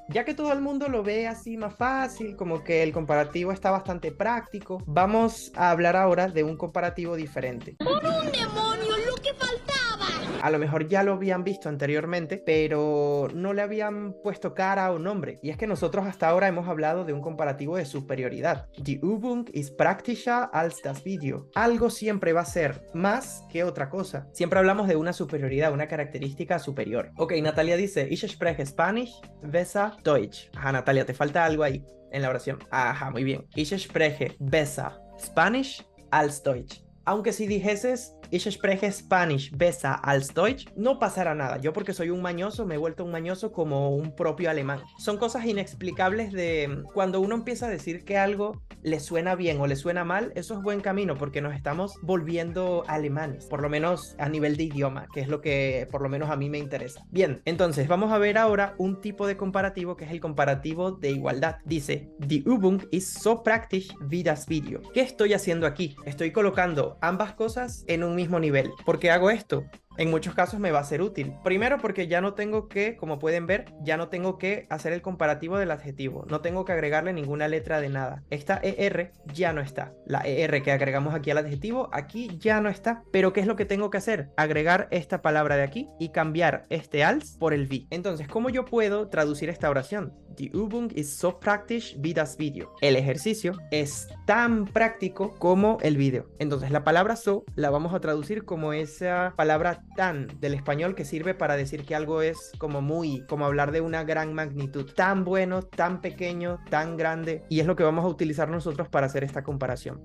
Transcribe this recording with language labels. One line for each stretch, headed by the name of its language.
Spanish: Ya que todo el mundo lo ve así más fácil, como que el comparativo está bastante práctico, vamos a hablar ahora de un comparativo diferente. ¡Por un demonio, lo que faltaba! A lo mejor ya lo habían visto anteriormente, pero no le habían puesto cara o nombre. Y es que nosotros hasta ahora hemos hablado de un comparativo de superioridad.
German: Die Übung ist praktischer als das Video.
Spanish: Algo siempre va a ser más que otra cosa. Siempre hablamos de una superioridad, una característica superior. Ok, Natalia dice,
German: ich spreche Spanish, besser Deutsch.
Spanish: Ajá, Natalia, te falta algo ahí en la oración. Ajá, muy bien.
German: Ich spreche besser Spanish als Deutsch.
Spanish: Aunque si dijeses
German: ich spreche Spanish besser als Deutsch,
Spanish: no pasará nada. Yo, porque soy un mañoso, me he vuelto un mañoso como un propio alemán. Son cosas inexplicables de cuando uno empieza a decir que algo le suena bien o le suena mal. Eso es buen camino porque nos estamos volviendo alemanes, por lo menos a nivel de idioma, que es lo que por lo menos a mí me interesa. Bien, entonces vamos a ver ahora un tipo de comparativo que es el comparativo de igualdad. Dice,
German: die Übung ist so praktisch wie das Video.
Spanish: ¿Qué estoy haciendo aquí? Estoy colocando ambas cosas en un mismo nivel. ¿Por qué hago esto? En muchos casos me va a ser útil. Primero porque ya no tengo que, como pueden ver, ya no tengo que hacer el comparativo del adjetivo. No tengo que agregarle ninguna letra de nada. Esta ER ya no está. La ER que agregamos aquí al adjetivo, aquí ya no está. Pero ¿qué es lo que tengo que hacer? Agregar esta palabra de aquí y cambiar este als por el wie. Entonces, ¿cómo yo puedo traducir esta oración?
German: Die Übung ist so praktisch wie das Video.
Spanish: El ejercicio es tan práctico como el video. Entonces, la palabra so la vamos a traducir como esa palabra tan del español que sirve para decir que algo es como muy, como hablar de una gran magnitud, tan bueno, tan pequeño, tan grande, y es lo que vamos a utilizar nosotros para hacer esta comparación.